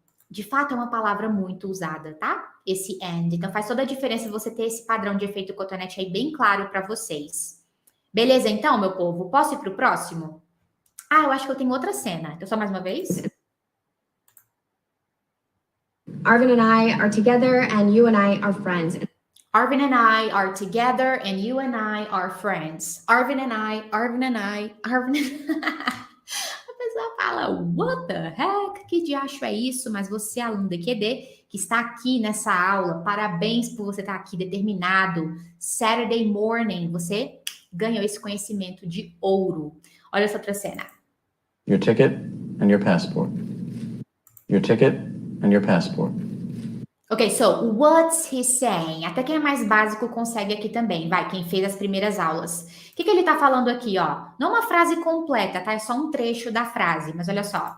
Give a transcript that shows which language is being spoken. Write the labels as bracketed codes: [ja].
[pt] De fato, é uma palavra muito usada, tá? Esse and. Então, faz toda a diferença você ter esse padrão de efeito cotonete aí bem claro para vocês. Beleza, então, meu povo? Posso ir para o próximo? Eu acho que eu tenho outra cena. Então, só mais uma vez. [en] Arvin and I are together, and you and I are friends. Arvin and I are together, and you and I are friends. Arvin and I, Arvin and I, Arvin and I. [pt] A pessoa fala, [en] what the heck? [pt] Que diacho é isso? Mas você, aluno do EQD, que está aqui nessa aula, parabéns por você estar aqui determinado. [en] Saturday morning, [pt] você ganhou esse conhecimento de ouro. Olha essa outra cena. [en] Your ticket and your passport. Your ticket and your passport. Ok, so what's he saying? [pt] Até quem é mais básico consegue aqui também. Vai, quem fez as primeiras aulas. O que ele tá falando aqui, ó? Não uma frase completa, tá? É só um trecho da frase, mas olha só.